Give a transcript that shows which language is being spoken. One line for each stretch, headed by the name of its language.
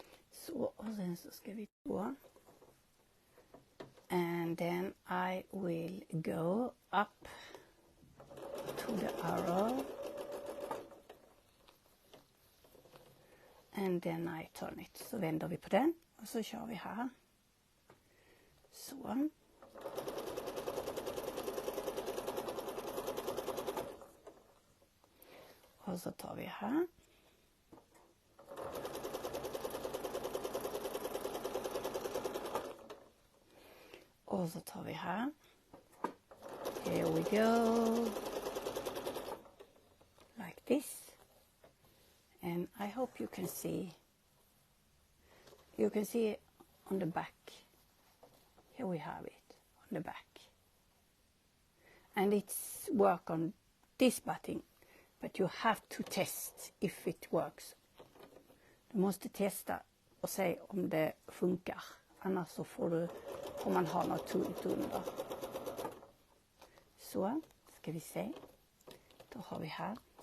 Swedish: Så, och sen så ska vi gå.
English: And then I will go up to the arrow. And then I turn it.
Swedish: Så vänder vi på den och så kör vi här. Så. Och så tar vi här. Och så tar vi här.
English: Here we go. Like this. And I hope you can see. You can see on the back. Here we have it on the back. And it's work on this button. But you have to test if it works.
Swedish: Du måste testa och se om det funkar. Annars så får du, om man har något tunt under. Så, ska vi se. Då har vi här.